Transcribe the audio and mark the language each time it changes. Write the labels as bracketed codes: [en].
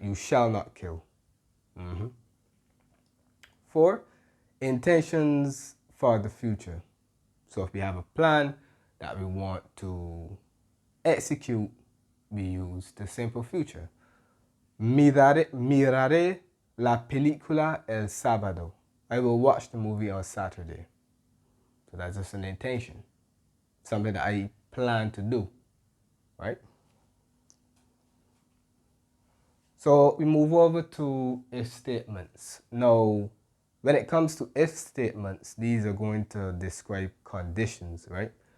[en] You shall not kill. 4, intentions for the future. So if we have a plan that we want to execute, we use the simple future. [es] Miraré la película el sábado. [en] I will watch the movie on Saturday. So that's just an intention. Something that I plan to do, right? So we move over to if statements. Now, when it comes to if statements, these are going to describe conditions, right?